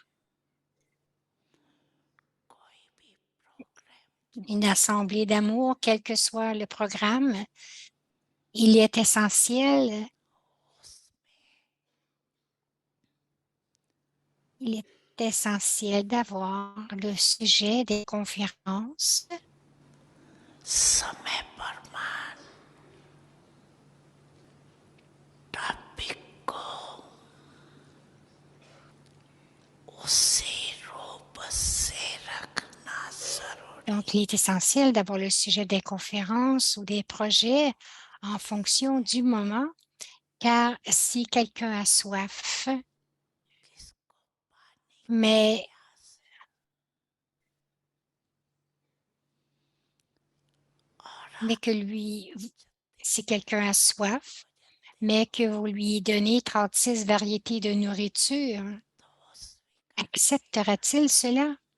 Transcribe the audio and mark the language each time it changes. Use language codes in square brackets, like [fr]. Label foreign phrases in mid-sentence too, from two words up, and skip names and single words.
[fr] Une assemblée d'amour, quel que soit le programme, il est essentiel d'avoir le sujet des conférences [hi] समय प्रमाण टॉपिक को उसी रूप से रखना जरूरी। [fr] Donc, il est essentiel d'avoir le sujet des conférences ou des projets en fonction du moment, car si quelqu'un a soif, mais si quelqu'un a soif, mais que vous lui donnez 36 variétés de nourriture, acceptera-t-il cela?